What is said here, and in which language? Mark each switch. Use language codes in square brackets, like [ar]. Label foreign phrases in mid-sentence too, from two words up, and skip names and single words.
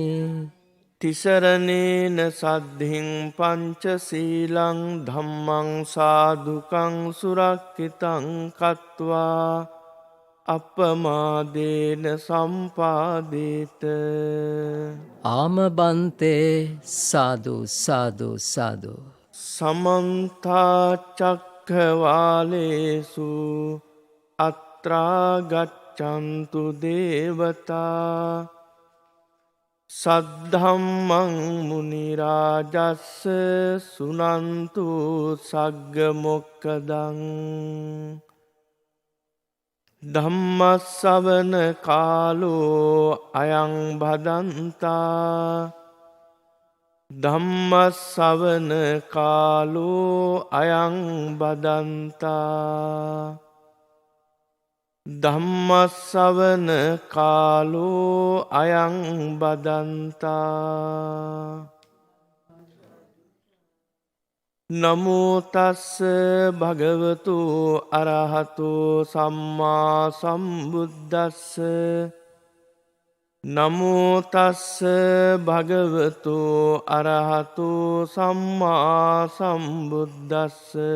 [pi] තිසරණේන සද්ධින් පංචශීලං ධම්මං සාදුකං සුරක්ඛිතං කତ୍වා අපමාදේන සම්පාදේත. ආමබන්තේ සාදු සාදු සාදු. සමන්ත චක්ඛවාලේසු අත්‍රා ගච්ඡන්තු දේවතා සද්ධම්මං මුනි රාජස්ස සුනන්තු සග්ග මොක්ඛදං. ධම්මස්සවන කාලෝ අයං භදන්තා. ධම්මස්සවන කාලෝ අයං බදන්තා. ධම්මස්සවන කාලෝ අයං බදන්තා. නමෝ තස්ස භගවතු අරහතෝ සම්මා සම්බුද්දස්ස නමෝ තස්ස භගවතු අරහතෝ සම්මා සම්බුද්දස්ස